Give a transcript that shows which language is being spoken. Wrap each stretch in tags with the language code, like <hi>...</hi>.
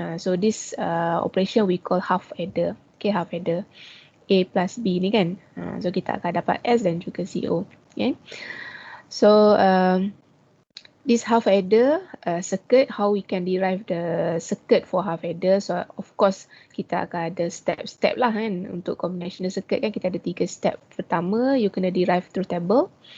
<en>So this operation we call half adder.</en> <ms>Okay, half adder. A plus B ni kan. So kita akan dapat S dan juga CO. Okay.</ms> <en>So this half adder circuit, how we can derive the circuit for half adder.</en> <ms>So of course kita akan ada step-step lah kan. Untuk combinational circuit kan kita ada 3 step. Pertama, you kena</ms> <en>derive through table.</en>